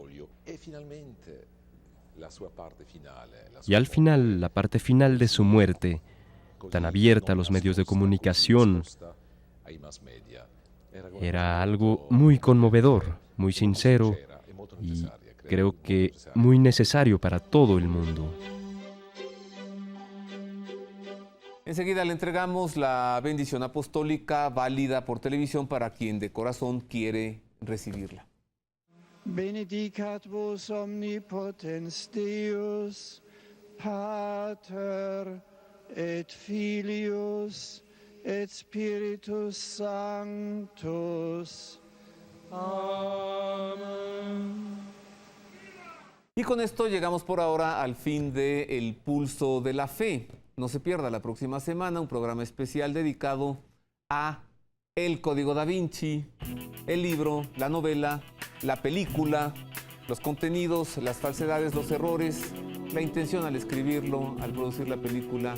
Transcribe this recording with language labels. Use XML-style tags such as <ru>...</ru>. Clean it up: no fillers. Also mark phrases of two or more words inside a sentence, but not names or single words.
<es>Y al final, la parte final de su muerte, tan abierta a los medios de comunicación, era algo muy conmovedor, muy sincero y creo que muy necesario para todo el mundo. Enseguida le entregamos la bendición apostólica válida por televisión para quien de corazón quiere recibirla.</es> <la>Benedicat vos omnipotens Deus, Pater et Filius et Spiritus Sanctus.</la> <es>Amén. Y con esto llegamos por ahora al fin de El Pulso de la Fe. No se pierda la próxima semana un programa especial dedicado a El Código Da Vinci, el libro, la novela, la película, los contenidos, las falsedades, los errores, la intención al escribirlo, al producir la película.</es>